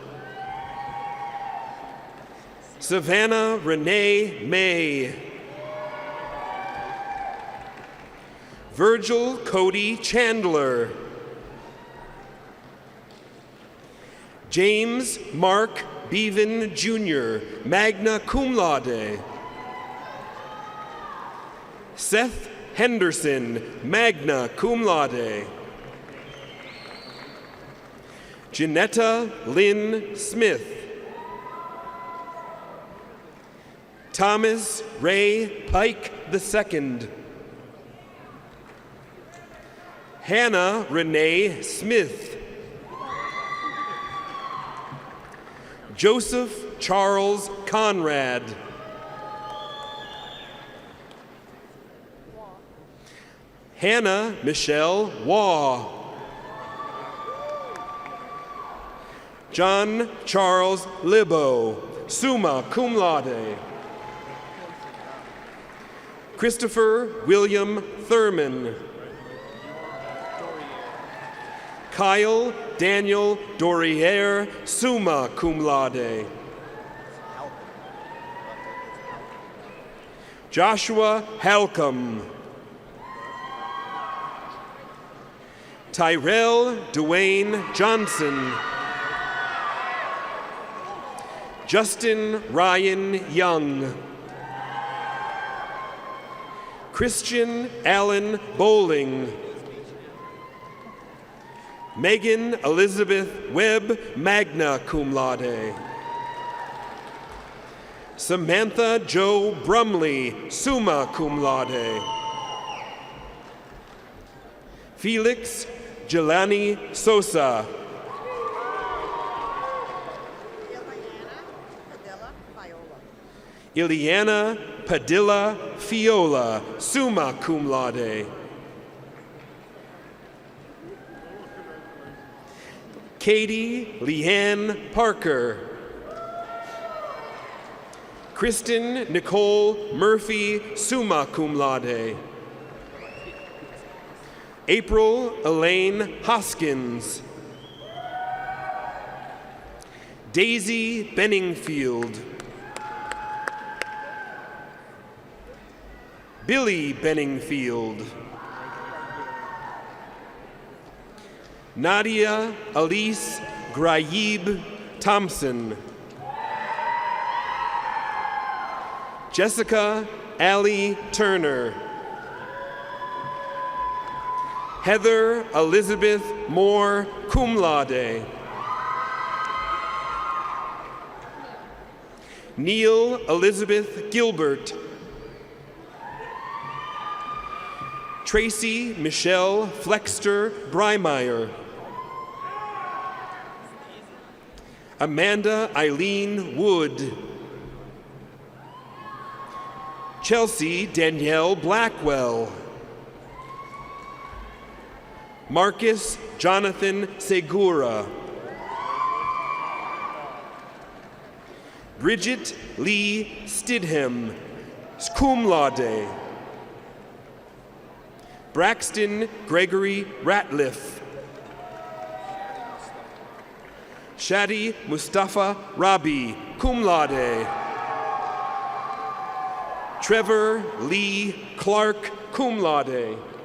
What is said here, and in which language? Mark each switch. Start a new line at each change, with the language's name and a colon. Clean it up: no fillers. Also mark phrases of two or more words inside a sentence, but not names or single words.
English: Savannah Renee May. Virgil Cody Chandler. James Mark Bevan Jr.,
Latin: magna cum laude.
English: Seth Henderson,
Latin: magna cum laude.
English: Janetta Lynn Smith. Thomas Ray Pike II. Hannah Renee Smith. Joseph Charles Conrad. Hannah Michelle Waugh. John Charles Libo,
Latin: summa cum laude.
English: Christopher William Thurman. Kyle Daniel Doriere,
Latin: summa cum laude.
English: Joshua Halcomb. Tyrell Dwayne Johnson. Justin Ryan Young. Christian Allen Bowling. Megan Elizabeth Webb,
Latin: magna cum laude.
English: Samantha Jo Brumley,
Latin: summa cum laude.
English: Felix Jelani Sosa. Ileana Padilla Fiola,
Latin: summa cum laude.
English: Katie Leanne Parker. Kristen Nicole Murphy,
Latin: summa cum laude.
English: April Elaine Hoskins. Daisy Benningfield. Billy Benningfield. Nadia Elise Graib Thompson. Jessica Allie Turner. Heather Elizabeth Moore,
Latin: cum laude.
English: Neil Elizabeth Gilbert. Tracy Michelle Flexter Breimeyer. Amanda Eileen Wood. Chelsea Danielle Blackwell. Marcus Jonathan Segura. Bridget Lee Stidham,
Latin: cum laude.
English: Braxton Gregory Ratliff. Shadi Mustafa Rabi,
Latin: cum laude.
English: Trevor Lee Clark,
Latin: cum laude.